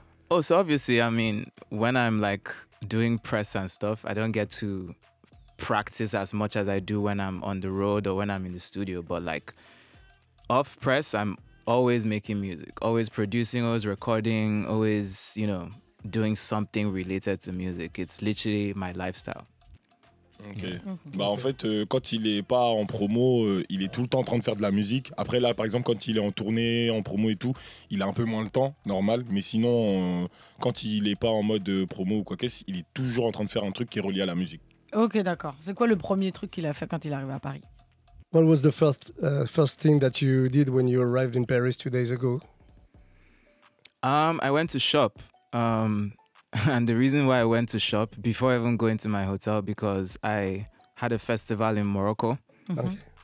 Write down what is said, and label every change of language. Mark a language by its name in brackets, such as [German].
[English] Oh, so obviously, I mean, when I'm like doing press and stuff, I don't get to practice as much as I do when I'm on the road or when I'm in the studio. But like off press, I'm always making music, always producing, always recording, always, you know, doing something related to music. It's literally my lifestyle. Ok. [French] En fait, quand il est pas en promo, il est tout le temps en train de faire de la musique. Après là, par exemple, quand il est en tournée, en promo et tout, il a un peu moins le temps, normal. Mais sinon, quand il est pas en mode promo ou quoi qu'est-ce, il est toujours en train de faire un truc qui est relié à la musique. Ok, d'accord. C'est quoi le premier truc qu'il a fait quand il est arrivé à Paris? [English] What was the first thing that you did when you arrived in Paris 2 days ago? I went to shop. And the reason why I went to shop before even going to my hotel, because I had a festival in Morocco. Okay.